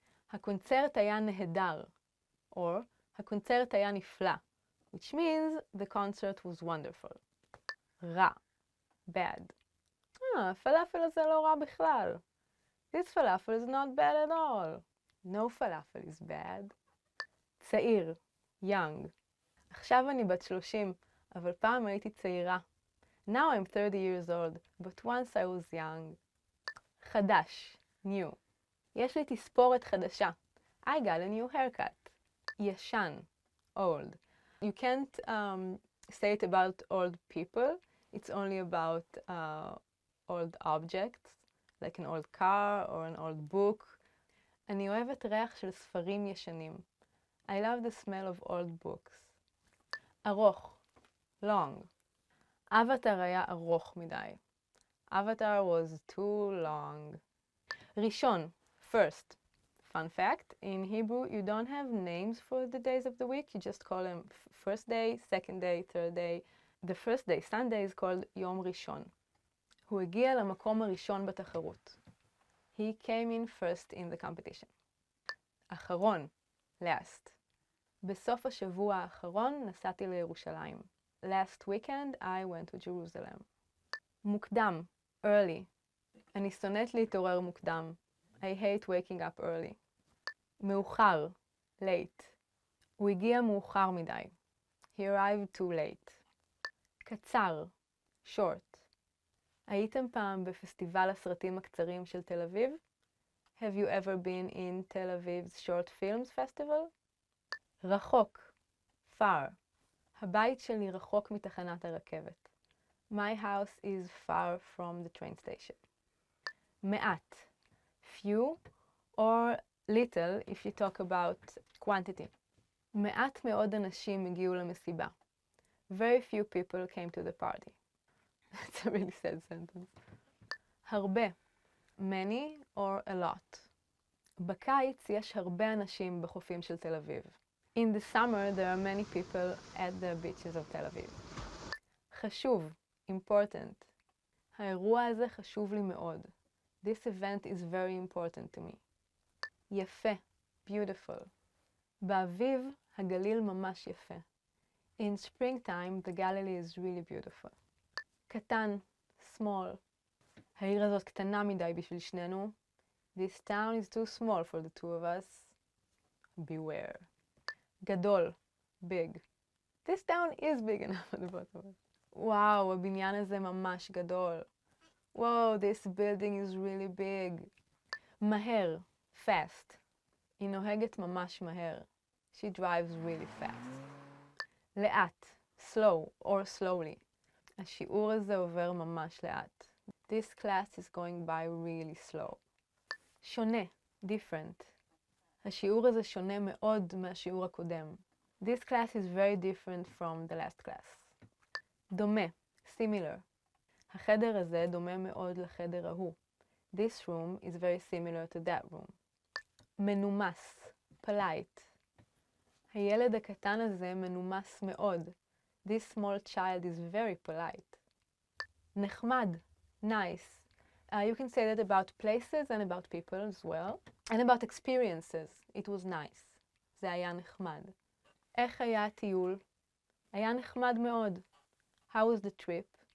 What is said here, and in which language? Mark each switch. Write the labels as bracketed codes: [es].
[he] הקונצרט היה נהדר, [en] or [he] הקונצרט היה נפלא, [en] which means the concert was wonderful. [he] רע, bad. הפלאפל הזה לא רע בכלל. [en] This falafel is not bad at all. No falafel is bad. צעיר, young. [he] עכשיו אני בת 30, אבל פעם הייתי צעירה. [en] Now I'm 30 years old, but once I was young. [he] חדש, new. יש לי תספורת חדשה. [en] I got a new haircut. ישן, old. You can't say it about old people. It's only about old objects, like an old car or an old book. [he] אני אוהבת ריח של ספרים ישנים. [en] I love the smell of old books. ארוך, long. [he] אבטר היה ארוך מדי. [en] Avatar was too long. ראשון, first. Fun fact, in Hebrew you don't have names for the days of the week, you just call them first day, second day, third day. The first day, Sunday, is called יום ראשון. [he] הוא הגיע למקום הראשון בתחרות. [en] He came in first in the competition. [he] אחרון, last. בסוף השבוע האחרון נסעתי לירושלים. [en] Last weekend I went to Jerusalem. מוקדם, early. [he] אני שונאת להתעורר מוקדם. [en] I hate waking up early. מאוחר, late. [he] הוא הגיע מאוחר מדי. [en] He arrived too late. [he] קצר, short. הייתם פעם בפסטיבל הסרטים הקצרים של תל אביב? [en] Have you ever been in Tel Aviv's Short Films Festival? [he] רחוק, far. הבית שלי רחוק מתחנת הרכבת. [en] My house is far from the train station. מעט, few, or little if you talk about quantity. [he] מעט מאוד אנשים הגיעו למסיבה. [en] Very few people came to the party. That's a really sad sentence. הרבה, many or a lot. [he] בקיץ יש הרבה אנשים בחופים של תל אביב. [en] In the summer there are many people at the beaches of תל אביב. [he] חשוב, important. האירוע הזה חשוב לי מאוד. [en] This event is very important to me. יפה, beautiful. [he] באביב הגליל ממש יפה. [en] In springtime the Galilee is really beautiful. [he] קטן, small. העיר הזאת קטנה מדי בשביל שנינו. [en] This town is too small for the two of us. Beware. גדול, big. This town is big enough for the both of us. [he] וואו, הבניין הזה ממש גדול. [en] Whoa, this building is really big. מהר, fast. [he] היא נוהגת ממש מהר. [en] She drives really fast. [he] לאט, slow or slowly. השיעור הזה עובר ממש לאט. [en] This class is going by really slow. שונה, different. [he] השיעור הזה שונה מאוד מהשיעור הקודם. [en] This class is very different from the last class. דומה, similar. [he] החדר הזה דומה מאוד לחדר ההוא. [en] This room is very similar to that room. מנומס, polite. [he] הילד הקטן הזה מנומס מאוד. [en] This small child is very polite. נחמד, nice. You can say that about places and about people as well. And about experiences. It was nice. [he] זה היה נחמד. איך היה הטיול? היה נחמד מאוד. [en] How was the trip?